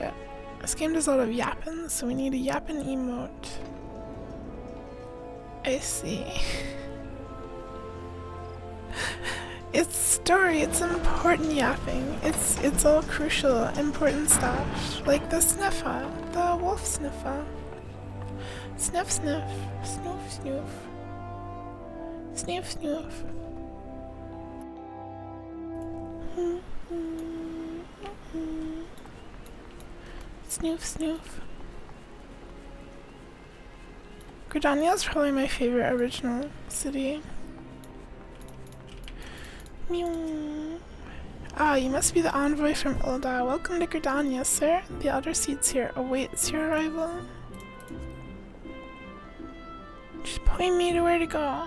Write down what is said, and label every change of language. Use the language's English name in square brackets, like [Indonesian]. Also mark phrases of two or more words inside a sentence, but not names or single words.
[English] This game does a lot of yapping, so we need a yapping emote. I see. It's story, it's important yapping. It's all crucial, important stuff. Like the sniffer, the wolf sniffer. Sniff sniff, snoof snoof. Snoof snoof. Snoof snoof. Gridania is probably my favorite original city. Meow. Ah, you must be the envoy from Ulda. Welcome to Gridania, sir. The Elder Seats here awaits your arrival. Just point me to where to go.